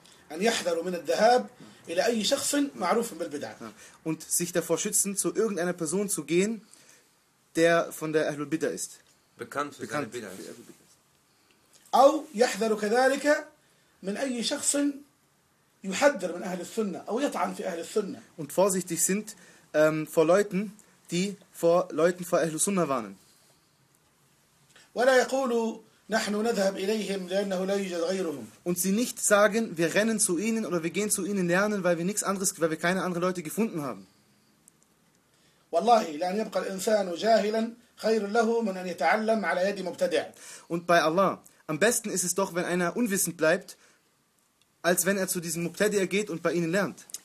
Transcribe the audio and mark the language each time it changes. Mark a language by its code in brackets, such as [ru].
[ar] أن يحذروا من الذهاب إلى أي شخص معروف بالبدعة. [de] Und sich davor schützen, zu irgendeiner Person zu gehen, der von der Ahlul Bidda ist. Bekannt für seine Bidda. [ar] أو يحذروا كذلك من أي شخص يحذر من أهل السنة أو يطعن في أهل السنة. [de] Und vorsichtig sind vor Leuten, die vor Leuten vor أهل السنة warnen. [ar] ولا يقولوا نحن نذهب إليهم لأنه لا يوجد غيرهم. [de] Und sie nicht sagen, wir rennen zu ihnen oder wir gehen zu ihnen lernen, weil wir keine anderen Leute gefunden haben. [ar] والله لأن يبقى الإنسان جاهلا خير له من أن يتعلم على يد مبتدع. [de] Und bei Allah, am besten ist es doch, wenn einer unwissend bleibt, als wenn er zu diesem Mubtadi'a geht und bei ihnen lernt.